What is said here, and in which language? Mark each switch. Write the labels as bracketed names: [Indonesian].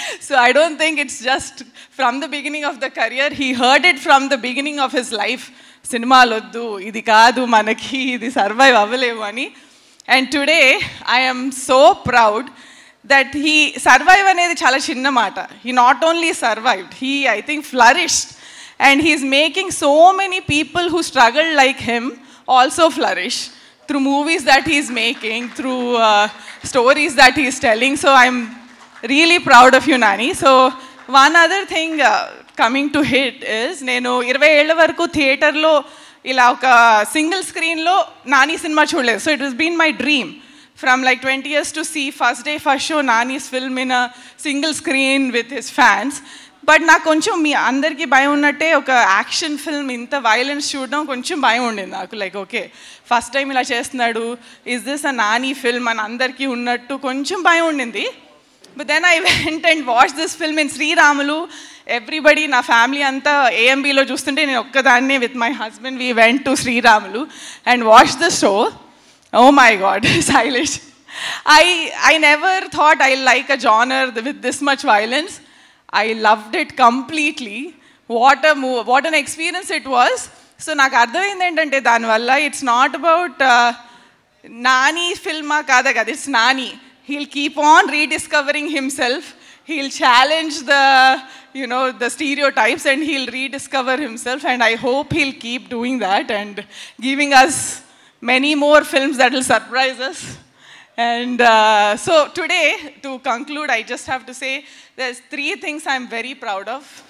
[English] So I don't think it's just from the beginning of the career. He heard it from the beginning of his life. సినిమాలు వద్దు, ఇది కాదు మనకి, ఇది survive అవ్వలేవు అని. And today I'm so proud that he survive అనేది చాలా చిన్న మాట. He not only survived, he I think flourished, and he is making so many people who struggle like him also flourish through movies that he is making, through stories that he is telling. So I'm really proud of you, Nani. [Telugu] So one other thing coming to hit is, నేను 20 ఏళ్ల వరకు థియేటర్లో ఇలా ఒక single స్క్రీన్లో Nani cinema చూడలేదు. [English] So it has been my dream from like 20 years to see first day first show Nani's film in a single screen with his fans. [Telugu] But నాకు కొంచెం మీ అందరికీ భయం ఉన్నట్టే ఒక యాక్షన్ ఫిల్మ్ ఇంత వైలెన్స్ చూడడం కొంచెం భయం ఉండింది నాకు. లైక్ ఓకే ఫస్ట్ టైం ఇలా చేస్తున్నాడు, is this a Nani film అని అందరికీ ఉన్నట్టు కొంచెం భయం ఉండింది. [English] But then I went and watch this film in Sriramulu. Everybody, నా family అంతా ఏఎంబీలో చూస్తుంటే నేను ఒక్కదాన్నే with my husband we went to Sriramulu and watch the show. Oh my God, Sailesh. I never thought I like a genre with this much violence. I loved it completely. What an experience it was. [Telugu] So నాకు అర్థమైంది ఏంటంటే దానివల్ల it's not about Nani ఫిల్మా కాదా కదా, it's Nani. [English] He'll keep on rediscovering himself. He'll challenge the stereotypes and he'll rediscover himself. And I hope he'll keep doing that and giving us many more films that will surprise us. And so today, to conclude, I just have to say there's 3 things I'm very proud of.